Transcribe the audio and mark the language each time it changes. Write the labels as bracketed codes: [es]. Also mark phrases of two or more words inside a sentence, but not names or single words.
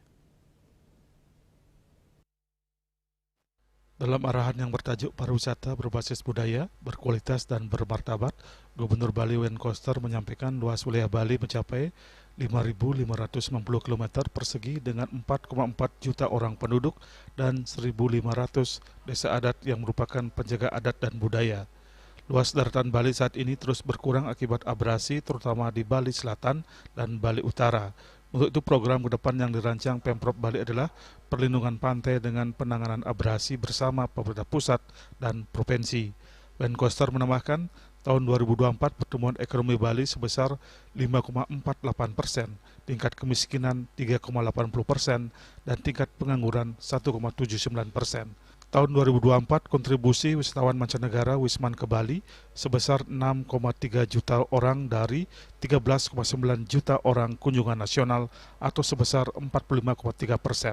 [id] Dalam arahan yang bertajuk pariwisata berbasis budaya, berkualitas dan bermartabat, Gubernur Bali Wayan Koster menyampaikan luas wilayah Bali mencapai 5.590 km persegi dengan 4,4 juta orang penduduk dan 1.500 desa adat yang merupakan penjaga adat dan budaya. Luas daratan Bali saat ini terus berkurang akibat abrasi terutama di Bali Selatan dan Bali Utara. Untuk itu program ke depan yang dirancang Pemprov Bali adalah perlindungan pantai dengan penanganan abrasi bersama pemerintah pusat dan provinsi. Wayan Koster menambahkan, tahun 2024 pertumbuhan ekonomi Bali sebesar 5,48%, tingkat kemiskinan 3,80%, dan tingkat pengangguran 1,79%. Tahun 2024 kontribusi wisatawan mancanegara Wisman ke Bali sebesar 6,3 juta orang dari 13,9 juta orang kunjungan nasional atau sebesar 45,3%.